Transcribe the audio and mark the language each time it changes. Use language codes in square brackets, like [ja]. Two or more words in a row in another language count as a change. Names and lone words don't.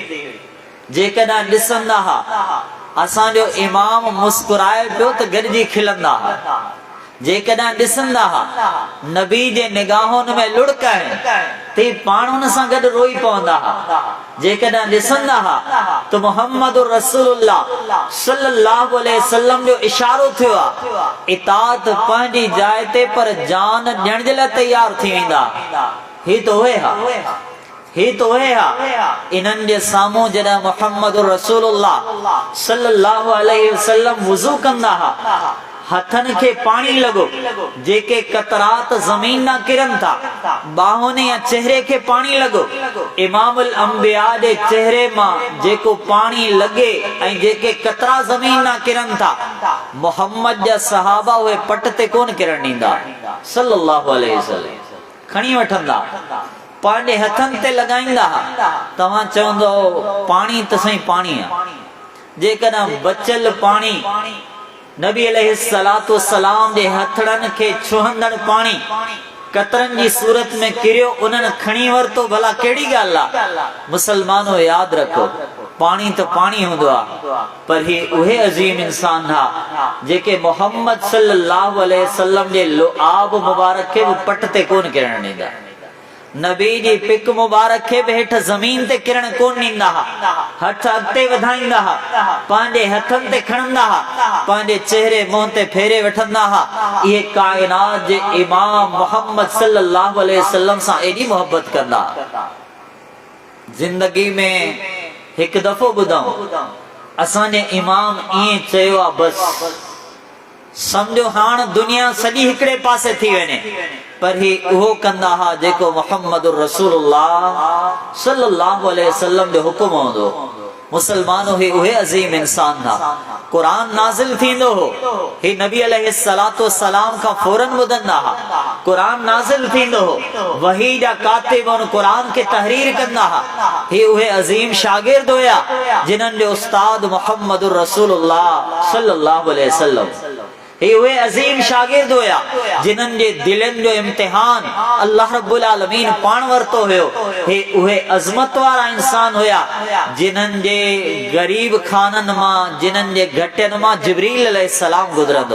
[sd] जेकॾहिं ॾिसंदा असांजो इमाम मुस्कुराए पियो त गॾिजी खिलंदा। जेकॾहिं ॾिसंदा नबी जे निगाहुनि में लुढ़क आहिनि ते पाण हुन सां गॾु रोई पवंदा। जेकॾहिं ॾिसंदा त [ar] محمد رسول الله صلى الله عليه وسلم [sd] जो इशारो थियो आहे इताअत पंहिंजी जाइ ते पर जान ॾियण जे लाइ तैयार थी वेंदा। ही तो उहे इन्हनि जे साम्हूं जॾहिं [ar] محمد رسول الله صلى الله عليه وسلم [sd] वुज़ू कंदा हथन के पानी लगो, जेके कतरात जमीन ना किरन था, बाहों ने या चेहरे के पानी लगो। [ar] إمام الأنبياء [sd] दे चेहरे मां जेको पानी लगे ऐं जेके कतरा जमीन ना किरन था, मोहम्मद जा सहाबा हुए पट ते कोन किरण ॾींदा [ar] صلى الله عليه وسلم. [sd] खणी वठंदा, पांडे हथन ते लगाईंदा। तव्हां चवंदो पानी त सही पानी आहे, जेकॾहिं बचल पानी नबी [ar] عليه الصلاة والسلام [sd] जे हथड़न के छुहंदड़ पानी कतरन जी सूरत में किरियो, उन्हनि खणी वरतो, भला केड़ी ॻाल्हि आहे। मुसलमानो याद रखो, पानी तो पानी हूंदो आहे, पर ही उहे अजीम इंसान हा जेके मोहम्मद [ar] صلى الله عليه وسلم [sd] जे लुआब मुबारक के पट ते कोन किरण ॾींदा। नबी जी पिक मुबारक के हेठ जमीन ते किरण कोन ॾींदा हा, हथ अॻिते वधाईंदा हा, पंहिंजे हथनि ते खणंदा हा, पंहिंजे चेहरे मुंहं ते फेरे वठंदा हा। इहे काइनात जे इमाम मोहम्मद [ar] صلى الله عليه وسلم [sd] सां एॾी मोहब्बत कंदा। जिंदगी में हिकु दफ़ो ॿुधऊं, असांजे इमाम ईअं चयो आहे, बस समझो हाणे दुनिया सॼी हिकिड़े पासे थी वञे, पर ही उहो कंदा हा जेको [ar] محمد رسول الله صلى الله عليه وسلم [sd] जो हुकुम हूंदो। मुसलमानो ही उहे अजीम इंसान था। कुरान नाज़िल थींदो हो, ही नबी [ar] عليه الصلاة والسلام [sd] का फौरन ॿुधंदा हा। कुरान नाज़िल थींदो हो, वही जा कातिब उन कुरान के तहरीर कंदा हा। ही उहे अजीम शागिर्द हुया जिन्हनि जो उस्ताद [ar] محمد رسول الله صلى الله عليه وسلم. [sd] ही उहे अजीम शागिर्द हुया जिन्हनि जे दिलनि जो इम्तिहान [ar] الله رب العالمين [sd] पाण वरतो हुयो। हे उहे अज़मत वारा इंसान हुया जिन्हनि जे गरीब खाननि मां, जिन्हनि जे घटियनि मां जिब्रील अलैहिस्सलाम गुज़रंदो।